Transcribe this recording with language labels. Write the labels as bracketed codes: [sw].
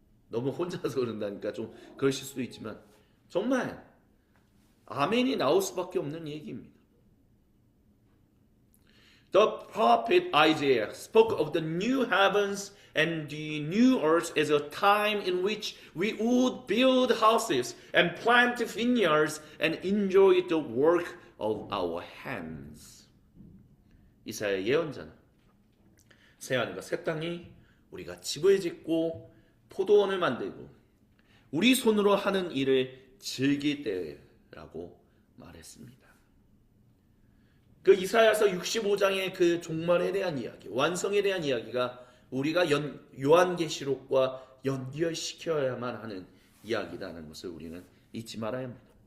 [ko] 너무 혼자서 그런다니까 좀 그러실 수도 있지만 정말 아멘이 나올 수밖에 없는 얘기입니다. [en] The prophet Isaiah spoke of the new heavens and the new earth as a time in which we would build houses and plant vineyards and enjoy the work of our hands. [ko] 이사야 예언자는 새하늘과 새 땅이 우리가 집을 짓고 포도원을 만들고 우리 손으로 하는 일을 즐길 때라고 말했습니다. 그 이사야서 65장의 그 종말에 대한 이야기, 완성에 대한 이야기가 우리가 요한계시록과 연결시켜야만 하는 이야기라는 것을 우리는 잊지 말아야 합니다.